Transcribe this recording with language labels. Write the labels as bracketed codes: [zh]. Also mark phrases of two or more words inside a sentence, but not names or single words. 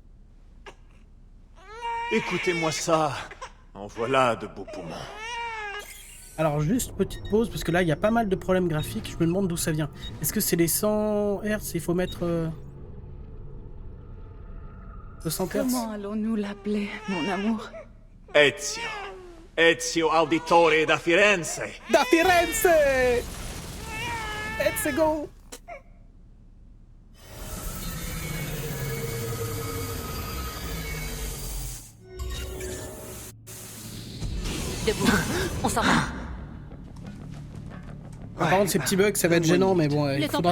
[fr] Écoutez-moi ça. En voilà de beaux poumons. Alors juste petite pause parce que là il y a pas mal de problèmes graphiques. Je me demande d'où ça vient. Est-ce que c'est les 100 Hz? Il faut mettre 200 Hz. Comment allons-nous l'appeler, mon amour? Ezio. Ezio Auditore da Firenze. Da Firenze. [en] Let's go. [fr] Debout. On s'en va. Par contre, ces petits bugs, ça va être gênant, mais bon, il Le temps faudra